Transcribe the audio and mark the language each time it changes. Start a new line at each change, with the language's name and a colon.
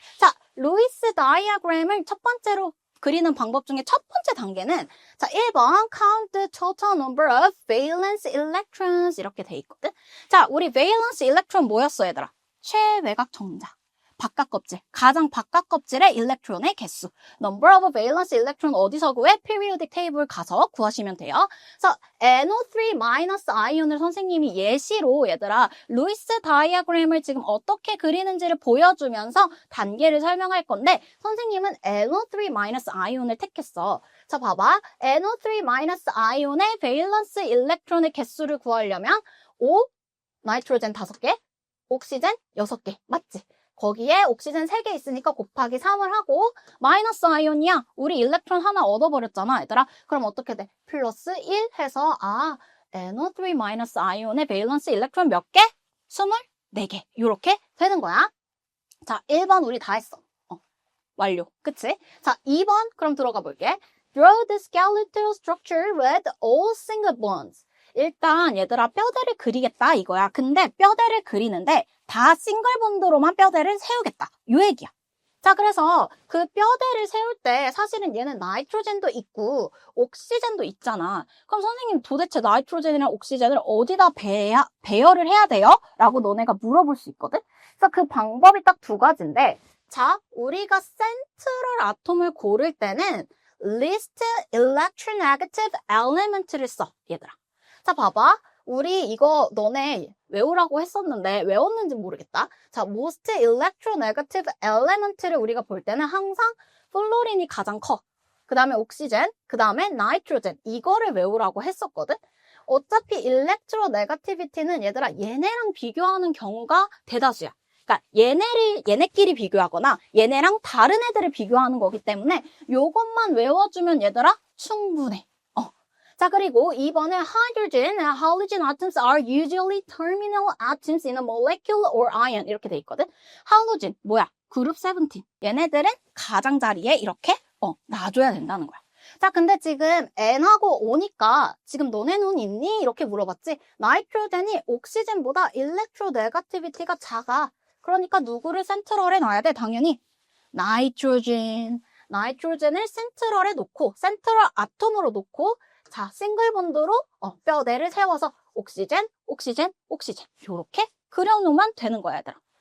Korean: 자, 루이스 다이아그램을 첫 번째로 그리는 방법 중에 첫 번째 단계는 자 1번
English: count the total number of valence electrons
Korean: 이렇게 돼 있거든. 자, 우리 valence electron 뭐였어 얘들아? 최외곽 정자. 바깥 껍질, 가장 바깥 껍질의 일렉트론의 개수.
English: Number of valence electron
Korean: 어디서 구해? periodic table 가서 구하시면 돼요. 그래서 NO3- 아이온을 선생님이 예시로 얘들아 루이스 다이아그램을 지금 어떻게 그리는지를 보여주면서 단계를 설명할 건데 선생님은 NO3- 아이온을 택했어. 자, 봐봐. NO3- 아이온의 valence electron의 개수를 구하려면 O, 나이트로젠 5개, 옥시젠 6개. 맞지? 거기에 옥시젠 3개 있으니까 곱하기 3을 하고 마이너스 아이온이야. 우리 일렉트론 하나 얻어버렸잖아 얘들아. 그럼 어떻게 돼? 플러스 1 해서 NO3- 아이온의 밸런스 일렉트론 몇 개? 24개. 이렇게 되는 거야. 자, 1번 우리 다 했어. 완료. 그치? 자, 2번 그럼 들어가 볼게.
English: Draw the skeletal structure with all single bonds.
Korean: 일단 얘들아 뼈대를 그리겠다 이거야. 근데 뼈대를 그리는데 다 싱글 본드로만 뼈대를 세우겠다. 요 얘기야. 자, 그래서 그 뼈대를 세울 때 사실은 얘는 나이트로젠도 있고 옥시젠도 있잖아. 그럼 선생님 도대체 나이트로젠이랑 옥시젠을 어디다 배열을 해야 돼요? 라고 너네가 물어볼 수 있거든. 그래서 그 방법이 딱 두 가지인데 자, 우리가 센트럴 아톰을 고를 때는
English: least electronegative element
Korean: 를 써, 얘들아. 자, 봐봐. 우리 이거 너네 외우라고 했었는데 외웠는지 모르겠다. 자,
English: most electronegative element
Korean: 를 우리가 볼 때는 항상 플로린이 가장 커. 그 다음에 옥시젠, 그 다음에 나이트로젠. 이거를 외우라고 했었거든. 어차피 일렉트로네가티비티는 얘들아 얘네랑 비교하는 경우가 대다수야. 그러니까 얘네끼리 비교하거나 얘네랑 다른 애들을 비교하는 거기 때문에 요것만 외워주면 얘들아 충분해. 자, 그리고 2번에
English: hydrogen and halogen atoms are usually terminal atoms in a molecule or ion
Korean: 이렇게 돼 있거든. halogen 뭐야? 그룹 17. 얘네들은 가장자리에 이렇게 놔줘야 된다는 거야. 자, 근데 지금 N하고 O니까 지금 너네 눈 있니? 이렇게 물어봤지. 나이트로젠이 옥시젠보다 일렉트로네가티비티가 작아. 그러니까 누구를 센트럴에 놔야 돼? 당연히 나이트로젠을 센트럴에 놓고 센트럴 아톰으로 놓고 자, 싱글 본드로 뼈대를 세워서 옥시젠 요렇게 그려놓으면 되는 거야, 얘들아.